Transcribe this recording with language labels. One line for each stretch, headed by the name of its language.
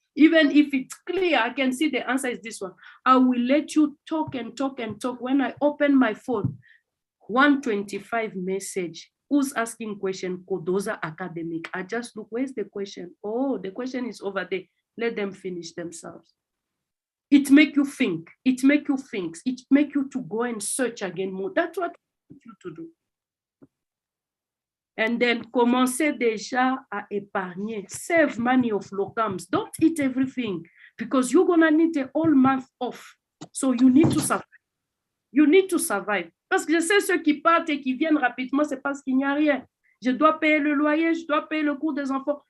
English: Even if it's clear, I can see the answer is this one. I will let you talk and talk and talk. When I open my phone, 125 message. Who's asking question? CODOSA academic. I just look, where's the question? Oh, the question is over there. Let them finish themselves. It make you think. It make you think. It make you to go and search again more. That's what I want you to do. And then
French: commencez déjà à épargner.
English: Save money of locums. Don't eat everything because you're gonna need the whole month off. So you need to survive. You need to survive.
French: Parce que je sais ceux qui partent et qui viennent rapidement, c'est parce qu'il n'y a rien. Je dois payer le loyer, je dois payer le cours des enfants.